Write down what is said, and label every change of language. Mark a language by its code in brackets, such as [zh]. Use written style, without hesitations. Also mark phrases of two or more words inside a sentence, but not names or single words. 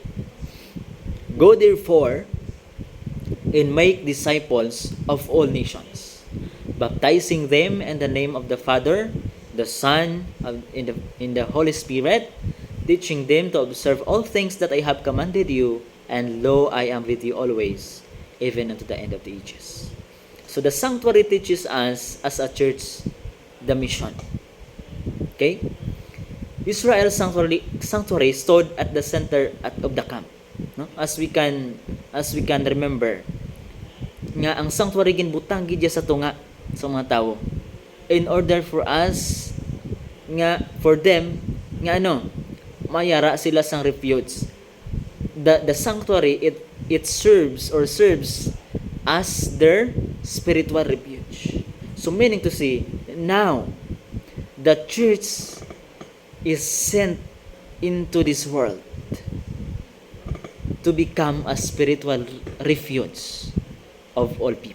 [en] Go therefore and make disciples of all nations, baptizing them in the name of the Father, the Son, and in the Holy Spirit, teaching them to observe all things that I have commanded you, and lo, I am with you always, even unto the end of the ages. So the sanctuary teaches us as a church the mission. Okay? Israel's sanctuary stood at the center of the camp. No? As we can remember, [hil] nga ang sanctuary ginbutang gid sa tunga sa mga tawo [en] in order for us [hil] nga for them nga mayara sila sang refuge. [en] The sanctuary it serves as their spiritual refuge. So meaning to say, now the church is sent into this world to become a spiritual refuge of all people.